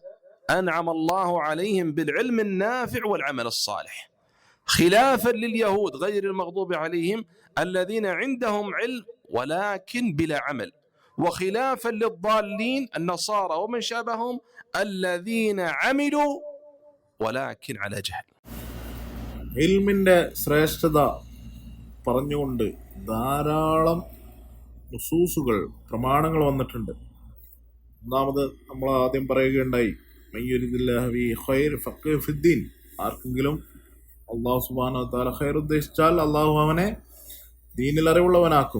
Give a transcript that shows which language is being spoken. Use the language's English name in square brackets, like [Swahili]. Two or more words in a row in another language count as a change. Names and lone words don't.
[Arabic] أنعم الله عليهم بالعلم النافع والعمل الصالح، خلافا لليهود غير المغضوب عليهم الذين عندهم علم ولكن بلا عمل، وخلافا للضالين النصارى ومن شابههم الذين عملوا ولكن على جهل. [Malayalam] ഇൽമിന്റെ ശ്രേഷ്ഠത പറഞ്ഞുകൊണ്ട് ധാരാളം നുസൂസുകൾ പ്രമാണങ്ങൾ വന്നിട്ടുണ്ട്. ഒന്നാമത് നമ്മൾ ആദ്യം പറയുകയുണ്ടായി ആർക്കെങ്കിലും അള്ളാഹു [Arabic] سبحانه وتعالى [Malayalam] ഖൈർ ഉദ്ദേശിച്ചാൽ അള്ളാഹു അവനെ ദീനിൽ അറിവുള്ളവനാക്കും.